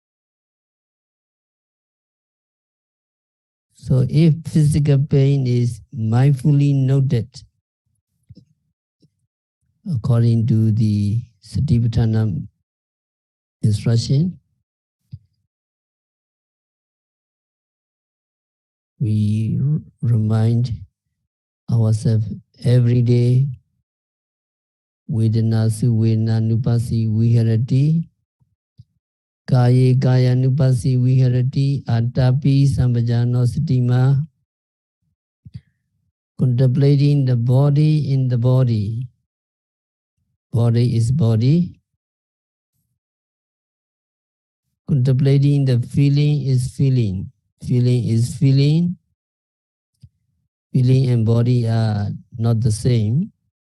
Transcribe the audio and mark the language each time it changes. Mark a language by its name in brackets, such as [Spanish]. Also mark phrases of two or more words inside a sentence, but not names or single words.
[English] So if physical pain is mindfully noted, according to the Satipatthana instruction, we remind ourselves every day, [Pali] Vedana su Vedana nupasi viharati, Kaye kaya nupasi viharati, Atapi sambhajano satima, [English] contemplating the body in the body. Body is body. Contemplating the feeling is feeling. Feeling is feeling. Feeling and body are not the same.